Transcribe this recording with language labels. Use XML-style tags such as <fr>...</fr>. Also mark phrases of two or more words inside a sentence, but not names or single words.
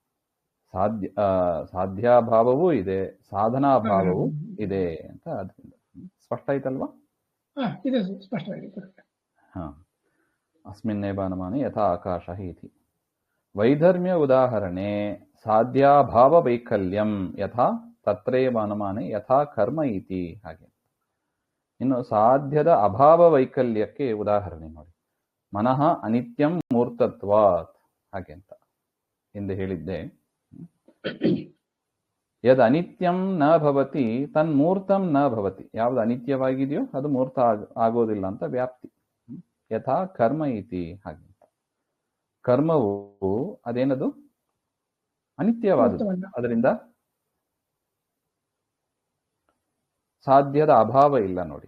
<kn>ಸಾಧ್ಯಾಭಾವವೂ ಇದೆ, ಸಾಧನಾಭಾವವೂ ಇದೆ ಅಂತ. ಅದರಿಂದ ಸ್ಪಷ್ಟ ಆಯ್ತಲ್ವಾ?</kn> <sa>ಅಸ್ಮಿನ್ನೇವ ಅನುಮಾನೆ ಯಥಾ ಆಕಾಶ ಇತಿ. ವೈಧರ್ಮ್ಯ ಉದಾಹರಣೆ ಸಾಧ್ಯಾಭಾವ ವೈಕಲ್ಯಂ ಯಥಾ ತತ್ರೇವ ಅನುಮಾನೆ ಯಥಾ ಕರ್ಮ ಇತಿ ಹಾಗೆ.</sa> <kn>ಇನ್ನು ಸಾಧ್ಯದ ಅಭಾವ ವೈಕಲ್ಯಕ್ಕೆ ಉದಾಹರಣೆ ನೋಡಿ.</kn> <sa>ಮನಃ ಅನಿತ್ಯಂ ಮೂರ್ತತ್ವಾತ್</sa> <kn>ಹಾಗೆ ಅಂತ ಹಿಂದೆ ಹೇಳಿದ್ದೆ.</kn> <sa>ಯದ್ ಅನಿತ್ಯಂ ನ ಭವತಿ ತನ್ಮೂರ್ತಂ ನ ಭವತಿ.</sa> <kn>ಯಾವುದು ಅನಿತ್ಯವಾಗಿದೆಯೋ ಅದು ಮೂರ್ತ ಆಗೋದಿಲ್ಲ ಅಂತ ವ್ಯಾಪ್ತಿ.</kn> <sa>ಯಥಾ ಕರ್ಮ ಇತಿ</sa> <kn>ಹಾಗೆ ಅಂತ. ಕರ್ಮವು ಅದೇನದು? ಅನಿತ್ಯವಾದದ್ದು. ಅದರಿಂದ ಸಾಧ್ಯದ ಅಭಾವ ಇಲ್ಲ ನೋಡಿ.</kn>